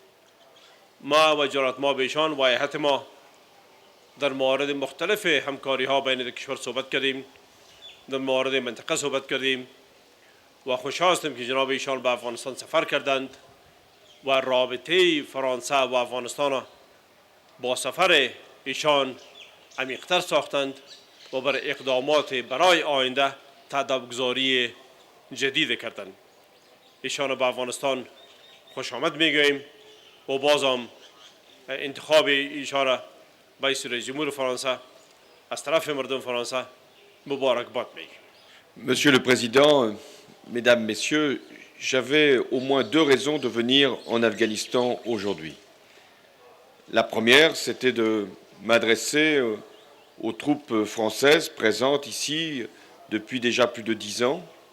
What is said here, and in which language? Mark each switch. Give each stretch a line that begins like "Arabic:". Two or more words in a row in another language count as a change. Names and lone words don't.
Persian: ما و جلالت مآب ایشان و هیئت ما در موارد مختلف همکاری ها بین کشور صحبت کردیم، در موارد منطقه صحبت کردیم و خوشحال هستم که جناب ایشان به افغانستان سفر کردند و رابطه فرانسه و افغانستان با سفر ایشان عمیق‌تر ساختند و بر اقدامات برای آینده تدابگذاری جدید کردند. ایشان به افغانستان خوش آمد میگوییم و بازم انتخاب ایشان به رئیس جمهور فرانسه از طرف مردم فرانسه مبارکباد میگیم.
French: Monsieur le Président, Mesdames, Messieurs, j'avais au moins deux raisons de venir en Afghanistan aujourd'hui. La première, c'était de m'adresser aux troupes françaises présentes ici depuis déjà plus de 10 ans